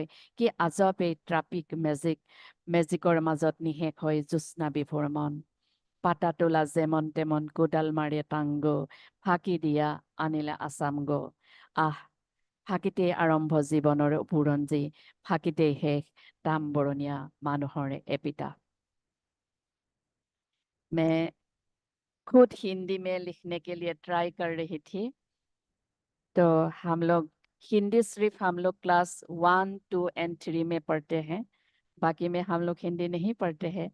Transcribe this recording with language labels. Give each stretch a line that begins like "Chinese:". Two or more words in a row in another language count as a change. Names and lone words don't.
Assamese: কি আজব এই ট্ৰাফিক মেজিকৰ মাজত নিশেষ হয় জ্যোৎস্না বিভোৰ মন।
Sadri: পাতা তোলা যেমন তেমন কোদাল মাৰে টাংগো, ফাঁকি দিয়া আনিলে আছামগো।
Assamese: ফাঁকিতেই আৰম্ভ জীৱনৰ বুৰঞ্জী, ফাঁকিতেই শেষ তাম্বৰণীয়া মানুহৰ এপিটা।
Hindi: मैं खुद हिंदी में लिखने के लिए ट्राई कर रही थी, तो हम लोग हिंदी सिर्फ हम लोग क्लास 1, 2 और 3 में पढ़ते हैं, बाकी में हम लोग हिंदी नहीं पढ़ते हैं।